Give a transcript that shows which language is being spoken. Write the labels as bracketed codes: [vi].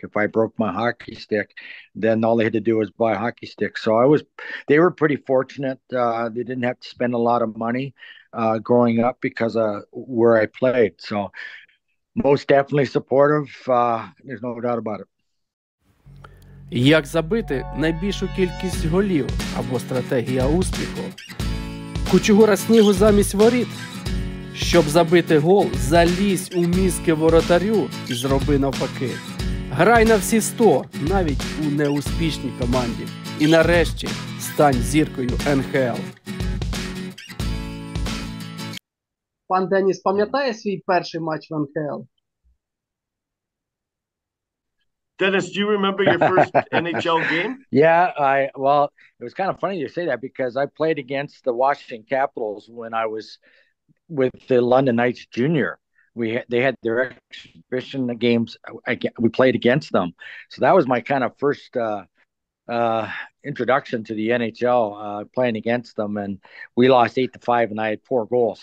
[en] If I broke my hockey stick, then all they had to do was buy a hockey stick. So they were pretty fortunate. They didn't have to spend a lot of money growing up because of where I played. So most definitely supportive. There's no doubt about it. [uk] Як забити найбільшу кількість голів або стратегія успіху? Кучугура снігу замість воріт? Щоб забити гол, залізь у мізки воротарю і зроби навпаки. Грай на всі 100, навіть у неуспішній команді. І нарешті стань зіркою НХЛ. Пан Деніс пам'ятає свій перший матч в НХЛ? [en] Dennis, do you remember your first NHL game? Yeah, it was kind of funny you say that because I played against the Washington Capitals when I was with the London Knights Junior. They had their exhibition games. We played against them, so that was my kind of first introduction to the NHL, playing against them, and we lost 8-5, and I had 4 goals.